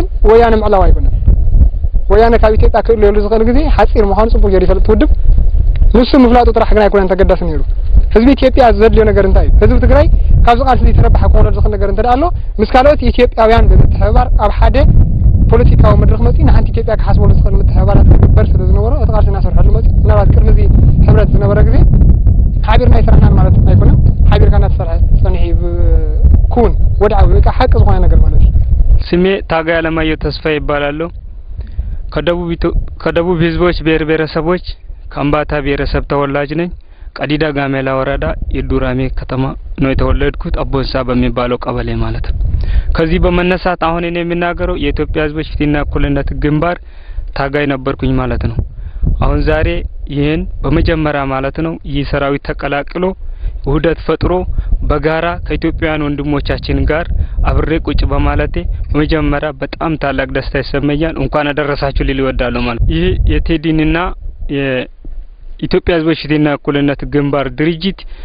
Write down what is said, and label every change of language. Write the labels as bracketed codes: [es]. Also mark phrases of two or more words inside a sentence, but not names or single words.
[ti] ወያነ ምዕላው ኣይኮነን ወያነ ካብ ኢትዮጵያ ክእልየሉ ዝኽእል ግዜ ሓፂር ምዃኑ ጽቡቕ ጌሩ ይፈልጥ ውድብ ንሱ ምፍላጡ ጥራሕ ግን ኣይኮነን ተገዳስ ነይሩ ህዝቢ ኢትዮጵያ ዘድልዮ ነገር እንታይ እዩ ህዝቢ ትግራይ ካብዚ ቃልሲ ዝተረባሐ ክኾነሉ ዝኽእል ነገር እንተደኣ ኣሎ ምስ ካልኦት ኢትዮጵያውያን ብምትሕብባር ኣብ ሓደ ፖለቲካዊ መድረክ መጽኡ ንሓንቲ ኢትዮጵያ ክሓስበሉ ዝኽእል ምትሕብባራት ክግበር ስለ ዝነበሮ እቲ ቃልሲ እናሰርሐሉ መጽኡ ምናልባት ቅድሚ እዚ ሕብረት ዝነበረ ግዜ ሓቢርና ይስራሕናን ማለት ኣይኮነን ሓቢርካ እናተሰርሐ ጸኒሑ ኩን ወድዓዊ ወይ ከዓ ሓቂ ዝኾነ ነገር ማለት እዩ [am] ስሜ ታጋይ አለማየሁ ተስፋ ይባላል ከደቡብ ህዝቦች ብሔር ብሔረሰቦች ከአምባታ ብሔረሰብ ተወላጅ ነኝ ቀዲዳ ጋሜላ ወረዳ የዱራሜ ከተማ ነው የተወለድኩት አቦንሳ በሚባለው ቀበሌ ማለት ነው ከዚህ በመነሳት አሁን እኔ የምናገረው የኢትዮጵያ ህዝቦች ፍትህና እኩልነት ግንባር ታጋይ ነበርኩኝ ማለት ነው አሁን ዛሬ ይሄን በመጀመሪያ ማለት ነው ይህ ሰራዊት ተቀላቅሎ ውህደት ፈጥሮ በጋራ ከኢትዮጵያውያን ወንድሞቻችን ጋር አብሬ ቁጭ በማለቴ በመጀመሪያ በጣም ታላቅ ደስታ ይሰማኛል እንኳን አደረሳችሁ ሊል ይወዳለሁ ማለት ይህ የቴዲንና የኢትዮጵያ ህዝቦች ፍትህና እኩልነት ግንባር ድርጅት